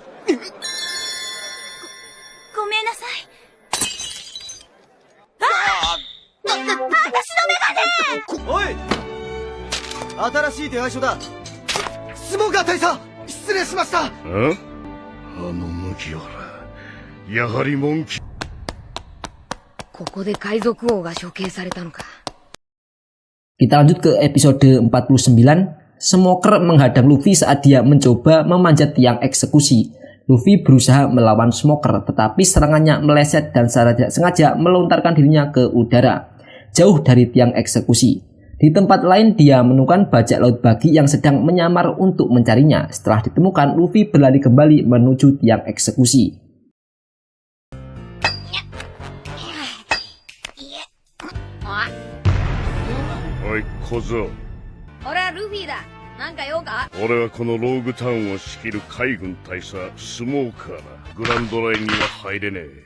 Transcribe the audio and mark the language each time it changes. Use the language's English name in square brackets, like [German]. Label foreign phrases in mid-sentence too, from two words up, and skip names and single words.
[Japanese] ごめんなさい。私のメガネ。おい、新しい手配書だ。スモーカー大佐、失礼しました。麦わら、やはりモンキー。ここで海賊王が処刑されたのか。 [Indonesian] Kita lanjut ke episode 49. Smoker menghadang Luffy saat dia mencoba memanjat tiang eksekusi. Luffy berusaha melawan Smoker, tetapi serangannya meleset dan secara tidak sengaja melontarkan dirinya ke udara, jauh dari tiang eksekusi. Di tempat lain dia menemukan bajak laut bagi yang sedang menyamar untuk mencarinya. Setelah ditemukan, Luffy berlari kembali menuju tiang eksekusi. [Japanese] おい、小僧. 俺はルフィだ。なんか用か？俺はこのローグタウンを仕切る海軍大佐スモーカーだ。グランドラインには入れねえ。